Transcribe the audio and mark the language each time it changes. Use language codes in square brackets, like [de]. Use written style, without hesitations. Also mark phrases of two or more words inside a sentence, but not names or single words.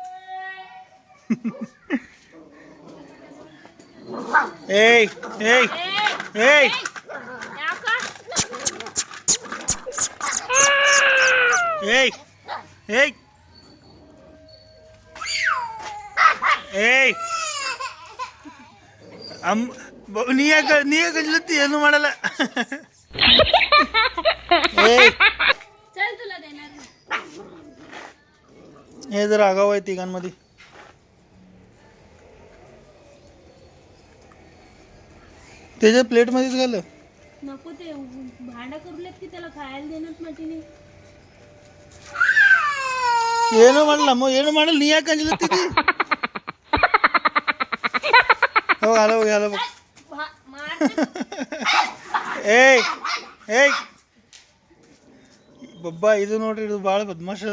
[kn] ಏಯ್ ಏಯ್ ಏಯ್ ಏಯ್ ಏಯ್ ಏಯ್ ನೀ ಗಂಜಲತ್ತಿ, ಏನು ಮಾಡಲ್ಲ. [mr] ಏಯ್ हे जर आगाव आहे तिघांमध्ये. त्याच्या प्लेटमध्येच घाल. नको ते भांडा करूलेत की त्याला खायला देणार माटीने. [kn] ಏನು ಮಾಡಲ್ಲ ಅಮ್ಮ, ಏನು ಮಾಡಲ್ಲ. ನೀ ಯಾಕೆ ಅಂಜಲತ್ತಿ? ಹೋಗಿ ಹಾಲು ಹೋಗಿ ಹಾಲು. ಏಯ್ ಏಯ್ ಬಬ್ಬ, ಇದು ನೋಡ್ರಿ, ಇದು ಭಾಳ ಬದ್ಮಾಷ ಅದ.